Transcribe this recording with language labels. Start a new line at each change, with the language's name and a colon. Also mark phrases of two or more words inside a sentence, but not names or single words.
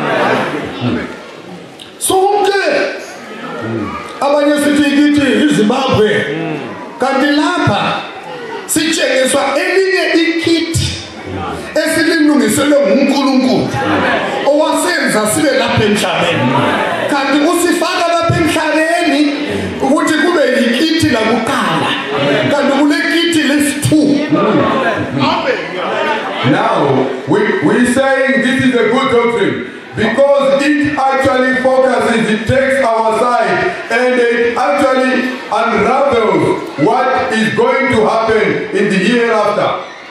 North Ndebele: sonke abanye sithi ikithi iZimbabwe kanti lapha sitshengiswa elinye ikithi esililungiselwe nguNkulunkulu owasenza sibe lapha emhlabeni, kanti usifaka lapha emhlabeni ukuthi kube yikithi lakuqala kanti kule kithi lesi-2.
English: Now, we're saying this is a good doctrine because it actually focuses, it takes our side and it actually unravels what is going to happen in the hereafter.